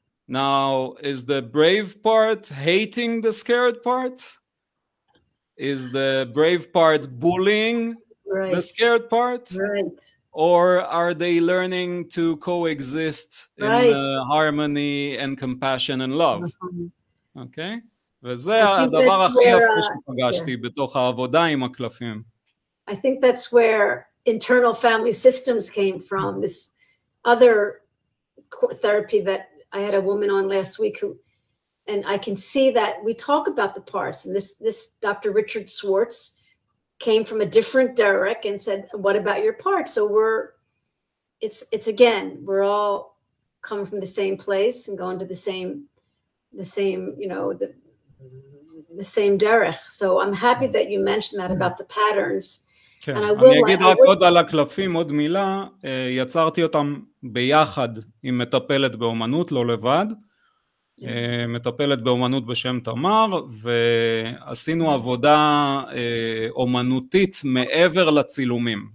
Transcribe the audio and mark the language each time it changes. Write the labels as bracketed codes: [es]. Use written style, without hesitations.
[en] Now, is the brave part hating the scared part? Is the brave part bullying the scared part? Right. Or are they learning to coexist in harmony and compassion and love? Okay? [he] וזה הדבר הכי יפה שפגשתי בתוך העבודה עם הקלפים. [en] I think that's where internal family systems came from. This other therapy that I had a woman on last week who, and I can see that we talk about the parts, and this Dr. Richard Swartz came from a different Derek and said, what about your parts? So it's again, we're all coming from the same place and going to the same, you know, the same Derek. So I'm happy that you mentioned that about the patterns. [he] כן, אני אגיד רק עוד על הקלפים, עוד מילה, יצרתי אותם ביחד עם מטפלת באומנות, לא לבד, מטפלת באומנות בשם תמר, ועשינו עבודה אומנותית מעבר לצילומים.